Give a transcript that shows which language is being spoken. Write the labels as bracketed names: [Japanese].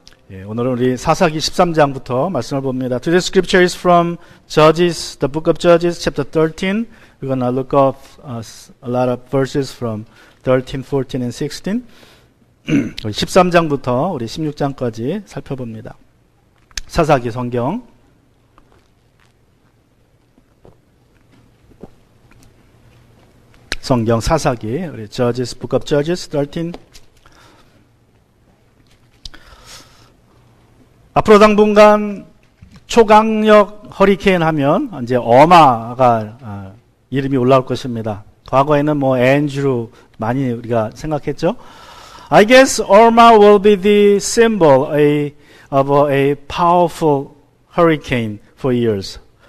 [Korean] 오늘은 우리 사사기 13장부터 말씀을 봅니다. [English] Today's scripture is from Judges, the book of Judges, chapter 13. We're going to look up a lot of verses from 13, 14, and 16. [Korean] 13장부터 우리 16장까지 살펴봅니다. 사사기 성경. 성경 사사기, 우리 Judges, book of Judges 13. 앞으로 당분간 초강력 허리케인 하면 이제 어마가 이름이 올라올 것입니다. 과거에는 뭐 앤드루 많이 우리가 생각했죠. [English] I guess Irma will be the symbol of a powerful hurricane for years.